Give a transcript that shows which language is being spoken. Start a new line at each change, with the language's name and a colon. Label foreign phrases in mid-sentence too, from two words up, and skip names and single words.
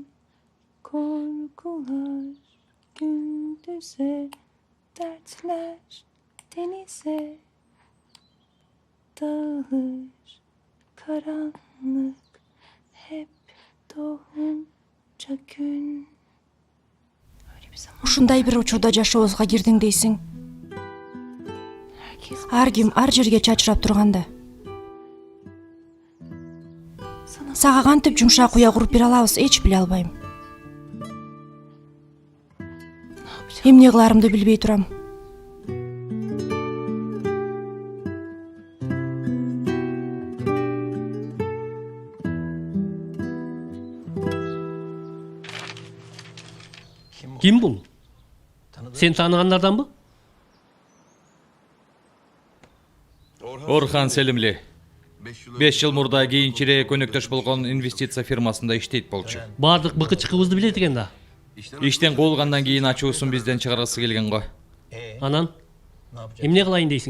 Turkish: Korkular gündüze, dertler denize. Dağılır karanlık, hep doğunca gün.
Kyrgyz: Ушундай бир учурда жашообузга кирдиң дейсиң. Ар ким ар жерге чачырап турганда. Сага кантип жумшак уя куруп бере алабыз, эч биле албайм. Эмне кыларымды билбей турам.
Turkish: Kim bu? Sen tanıganlardan mı?
Kyrgyz: Орхан Селимли. 5 жыл мурда кийинчерээк көнөктөш болгон инвестиция фирмасында иштейт болчу. Бардык быкы чыкыбызды билет экен да. Иштен куулгандан кийин ачуусун бизден чыгаргысы келген го. Анан эмне кылайын дейсиң?